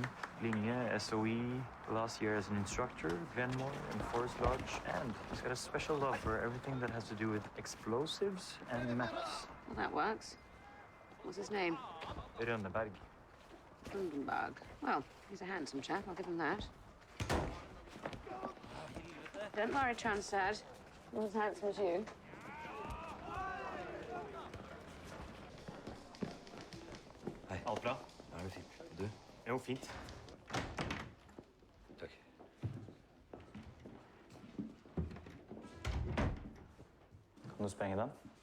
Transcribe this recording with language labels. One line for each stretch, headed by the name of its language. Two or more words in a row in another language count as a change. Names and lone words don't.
English: Linje, SOE, last year as an instructor, Glenmore and Forest Lodge, and he's got a special love for everything that has to do with explosives and maps. Well, that works. What's his name? Rönneberg. Lundenberg. Well, he's a handsome chap, I'll give him that. Don't worry, Transtad. Not as handsome as you.
Norwegian: Hei. Alt bra? Ja, det er fint. Du? Jo, fint. Takk. Kan du sprenge den?